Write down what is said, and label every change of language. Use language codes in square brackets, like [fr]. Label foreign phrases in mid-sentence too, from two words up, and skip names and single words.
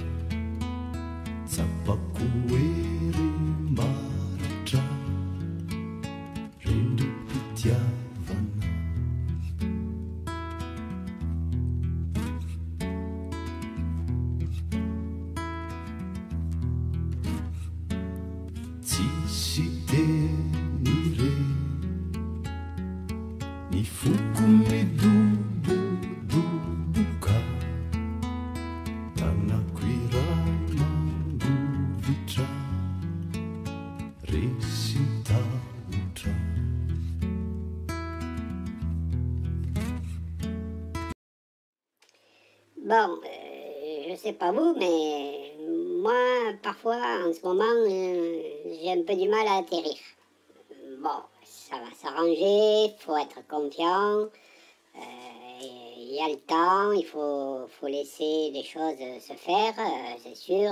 [mg] tsapako ery maratra rendrim-pitiavana tsisy tenire ny foko midobodoboka tanako iray mangovitra resy tahotra. [fr] Bon, je sais pas vous, mais moi, parfois, en ce moment, j'ai un peu du mal à atterrir. Bon, ça va s'arranger, faut être confiant, il y a le temps, il faut laisser les choses se faire, c'est sûr.